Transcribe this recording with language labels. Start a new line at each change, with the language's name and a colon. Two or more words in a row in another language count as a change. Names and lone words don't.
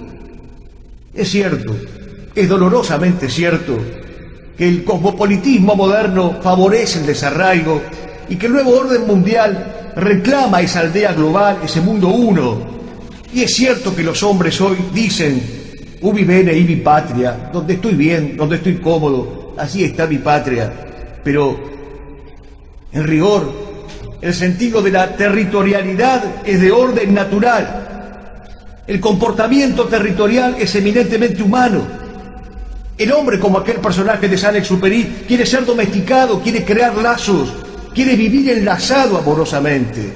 Spanish: Es cierto, es dolorosamente cierto, que el cosmopolitismo moderno favorece el desarraigo y que el nuevo orden mundial reclama esa aldea global, ese mundo uno. Y es cierto que los hombres hoy dicen,
Latin: ubi bene ibi patria,
Spanish: donde estoy bien, donde estoy cómodo, así está mi patria. Pero, en rigor, el sentido de la territorialidad es de orden natural. El comportamiento territorial es eminentemente humano. El hombre, como aquel personaje de Saint-Exupéry, quiere ser domesticado, quiere crear lazos, quiere vivir enlazado amorosamente.